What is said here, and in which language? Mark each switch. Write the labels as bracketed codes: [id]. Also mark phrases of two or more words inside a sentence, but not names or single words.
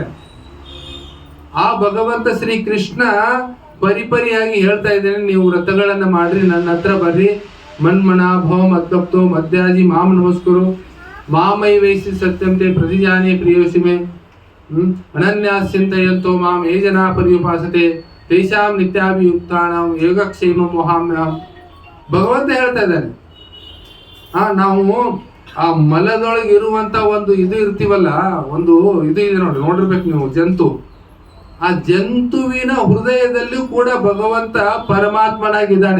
[kn] ಆ ಭಗವಂತ ಶ್ರೀ ಕೃಷ್ಣ ಪರಿಪರಿಯಾಗಿ ಹೇಳ್ತಾ ಇದ್ದೇನೆ, ನೀವು ವ್ರತಗಳನ್ನ ಮಾಡ್ರಿ, ನನ್ನ ಹತ್ರ ಬರ್ರಿ, [sa] ಮನ್ಮನ ಭವ ಮದ್ಭಕ್ತೋ ಮಧ್ಯಾಜಿ ಮಾಂ ನಮಸ್ಕರು, ಮಾಮೈ ವೈಸಿ ಸತ್ಯಂತೆ ಪ್ರತಿಜಾನಿ ಪ್ರಿಯೋಸಿಮೆ, ಅನನ್ಯಾಸ್ಚಿಂತಯಂತೋ ಮಾಂ ಯೇ ಜನಾ ಪರ್ಯುಪಾಸತೆ ತೇಷಾಂ ನಿತ್ಯಾಭಿಯುಕ್ತಾನಾಂ ಯೋಗಕ್ಷೇಮ ಮೋಹಾಮ್ಯಹಂ. [kn] ಭಗವಂತ ಹೇಳ್ತಾ ಇದ್ದಾನೆ, ನಾವು ಆ ಮಲದೊಳಗೆ ಇರುವಂತ ಒಂದು ಇದು ಇರ್ತೀವಲ್ಲ, ಒಂದು ಇದು ಇದೆ ನೋಡಿರ್ಬೇಕು ನೀವು, ಜಂತು. ಆ ಜಂತುವಿನ ಹೃದಯದಲ್ಲೂ ಕೂಡ ಭಗವಂತ ಪರಮಾತ್ಮನಾಗಿದ್ದಾನೆ.